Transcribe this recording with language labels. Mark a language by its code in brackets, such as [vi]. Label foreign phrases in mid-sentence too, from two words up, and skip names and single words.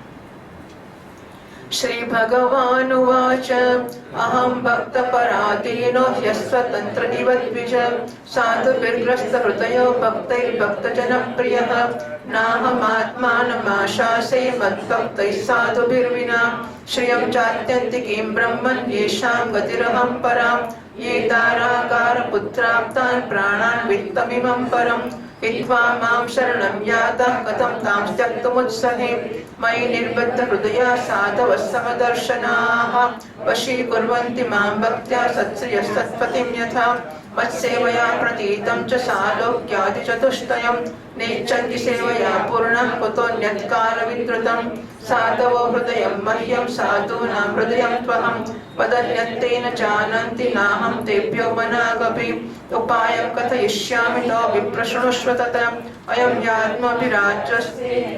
[sa] શ્રી ભગવાન ઉવાચ અહમ ભક્ત પરાધીનો યસ્વતંત્ર ઇવ દ્વિજ સાધુભિર્ગ્રસ્ત હૃદયો ભક્તૈર્ભક્તજન પ્રિયઃ નાહમાત્માનમાશાસે મદ્ભક્તૈः સાધુભિર્વિના શ્રિયં ચાત્યંતિકીં બ્રહ્મन् યેષાં ગતિરહં પરાં ये दारागार पुत्राप्तान् प्राणान् वित्तमिमं परं हित्वा मां शरणं यातः कथं तां त्यक्तुमुत्सहे मयि निर्बद्ध हृदया साधवः समदर्शनाः वशीकुर्वन्ति मां भक्त्या सत्श्रियसत्पतिं यथा मत्सेवया प्रतीतं च सालोक्यादिचतुष्टयं नेच्छन्ति सेवया पूर्णं कुतोऽन्यत्कालविद्रुतं साधवो हृदयं मह्यं साधूनां हृदयं त्वहं वदन्यत्तेन जानन्ति नाहं तेभ्यो मनागपि उपायं कथयिष्यामि तो विप्रशृणुष्व तथा अयं यात्माभिराज्यस्ते